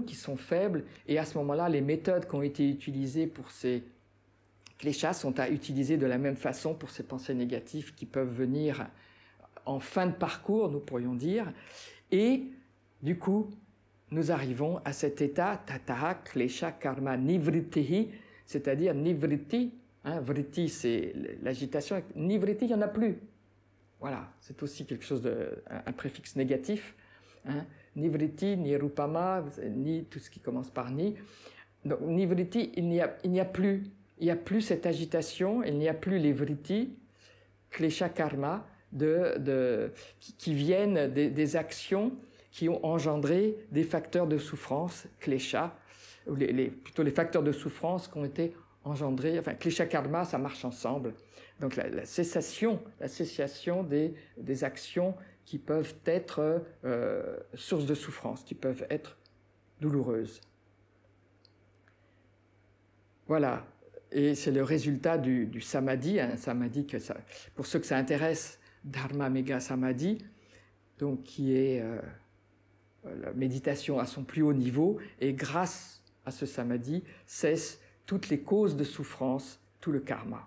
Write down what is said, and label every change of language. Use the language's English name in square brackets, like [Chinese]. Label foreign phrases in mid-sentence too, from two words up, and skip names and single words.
[French] qui sont faibles, et à ce moment-là, les méthodes qui ont été utilisées pour ces kleshas sont à utiliser de la même façon pour ces pensées négatives qui peuvent venir en fin de parcours, nous pourrions dire, et du coup, nous arrivons à cet état [Sanskrit] ततः क्लेश कर्म निवृत्तिः, [French] c'est-à-dire nivritti, vritti c'est l'agitation, nivritti il n'y en a plus. Voilà, c'est aussi quelque chose un préfixe négatif. Nivritti, ni rupama, ni tout ce qui commence par ni. Donc nivritti, il n'y a plus. Il n'y a plus cette agitation, il n'y a plus les vritti, klesha karma, qui viennent des actions qui ont engendré des facteurs de souffrance, klesha, ou plutôt les facteurs de souffrance qui ont été engendrés, enfin klesha karma, ça marche ensemble. Donc la cessation des actions qui peuvent être source de souffrance, qui peuvent être douloureuses. Voilà, et c'est le résultat du samadhi, un samadhi que ça, pour ceux que ça intéresse, Dharma Megha Samadhi, donc qui est la méditation à son plus haut niveau, et grâce à ce samadhi cessent toutes les causes de souffrance, tout le karma.